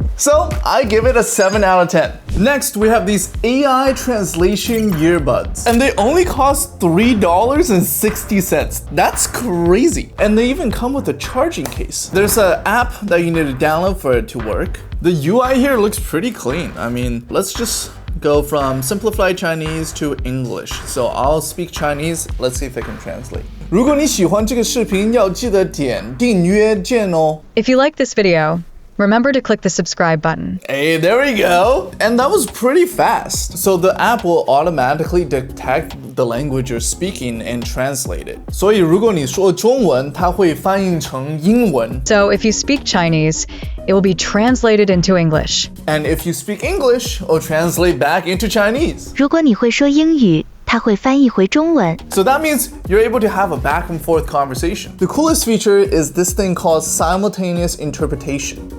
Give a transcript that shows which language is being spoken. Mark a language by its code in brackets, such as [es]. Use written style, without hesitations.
[en] So I give it a 7 out of 10. Next, we have these AI translation earbuds, and they only cost $3.60. That's crazy. And they even come with a charging case. There's an app that you need to download for it to work. The UI here looks pretty clean. I mean, let's just go from simplified Chinese to English. So I'll speak Chinese. Let's see if I can translate. [zh] 如果你喜欢这个视频，要记得点订阅键哦。 [en] If you like this video, remember to click the subscribe button. Hey, there we go. And that was pretty fast. So the app will automatically detect the language you're speaking and translate it. [zh] 所以如果你说中文，它会翻译成英文。 [en] So if you speak Chinese, it will be translated into English. And if you speak English, it'll translate back into Chinese. [zh] 如果你会说英语，它会翻译回中文。 [en] So that means you're able to have a back and forth conversation. The coolest feature is this thing called simultaneous interpretation.